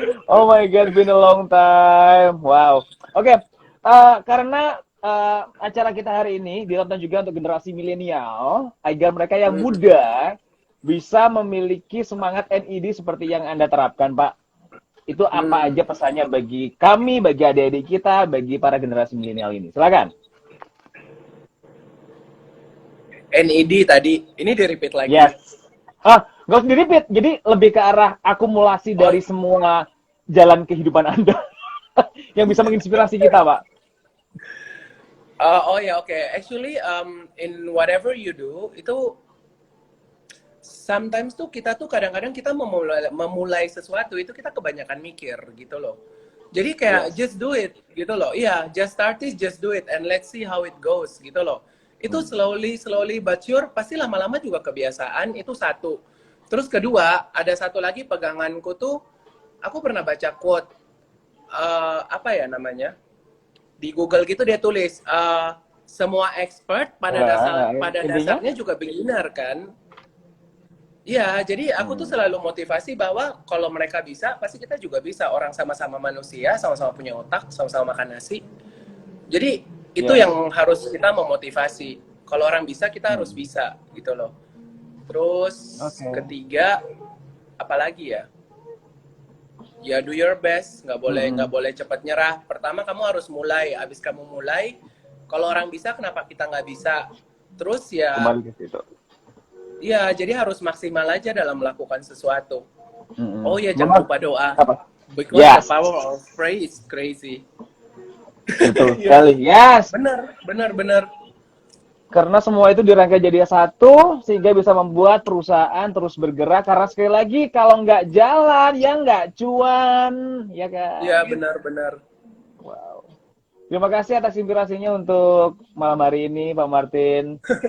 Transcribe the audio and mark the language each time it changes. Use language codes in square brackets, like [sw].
[en] Oh my God, been a long time. Wow. [id] Oke, karena acara kita hari ini ditonton juga untuk generasi milenial, agar mereka yang muda bisa memiliki semangat NED seperti yang Anda terapkan, Pak. Itu apa aja pesannya bagi kami, bagi adik-adik kita, bagi para generasi milenial ini? Silakan. NED tadi, ini di-repeat lagi. Yes. Nggak usah di-repeat. Jadi lebih ke arah akumulasi dari semua jalan kehidupan Anda yang bisa menginspirasi kita, Pak. Oh ya, oke. [en] Actually, in whatever you do, [id] itu sometimes tuh kita tuh kadang-kadang kita memulai sesuatu itu kita kebanyakan mikir gitu loh. Jadi kayak [en] just do it [id] gitu loh. Iya, [en] just start it, just do it and let's see how it goes [id] gitu loh. Itu [en] slowly but sure [id] pasti lama-lama juga kebiasaan, itu satu. Terus kedua, ada satu lagi peganganku tuh, aku pernah baca quote apa ya namanya? Di Google gitu dia tulis semua expert pada dasarnya juga beginner kan. Iya, jadi aku tuh selalu motivasi bahwa kalau mereka bisa, pasti kita juga bisa. Orang sama-sama manusia, sama-sama punya otak, sama-sama makan nasi. Jadi itu yang harus kita memotivasi. Kalau orang bisa, kita harus bisa gitu loh. Terus ketiga, apalagi ya? Ya [en] do your best, [id] nggak boleh cepat nyerah. Pertama kamu harus mulai, abis kamu mulai, kalau orang bisa, kenapa kita nggak bisa? Terus ya. Kembali ke situ. Iya, jadi harus maksimal aja dalam melakukan sesuatu. Oh ya, jangan lupa doa. Apa? [en] Because the power of prayer is crazy. [id] Betul sekali. Yes. Benar. Karena semua itu dirangkai jadi satu, sehingga bisa membuat perusahaan terus bergerak. Karena sekali lagi, kalau nggak jalan, ya nggak cuan. Ya kan? Iya, benar. Wow. Terima kasih atas inspirasinya untuk malam hari ini, Pak Martin.